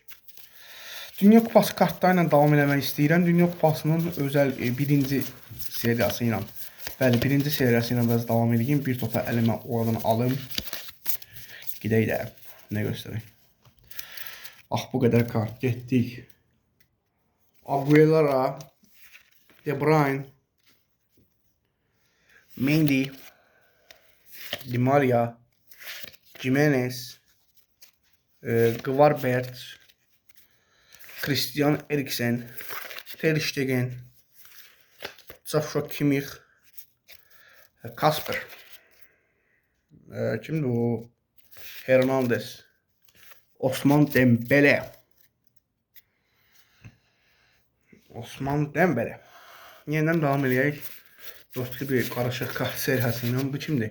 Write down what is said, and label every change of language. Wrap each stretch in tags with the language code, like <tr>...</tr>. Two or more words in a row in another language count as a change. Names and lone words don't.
<az>Dünya Kupası kartlarıyla davam eləmək istəyirəm. Dünya Kupasının özəl birinci seriyası ilə. Bəli, birinci seriyası ilə biraz davam edeyim. Bir topa əlimə oradan alım. Gidək də. Nə göstərək? Ah, bu qədər kart. Getdik. Aguilera, De Bruyne, Mendy, Di Maria, Jimenez, Gvarbert, Christian Eriksen, Ter Stegen, Joshua Kimmich, Kasper. Kimdir o? Hernandez, Osman Dembele. Yeniden devam edək. Dostlu bir qarışıq kart seriyası ilə. Bu kimdir?</az>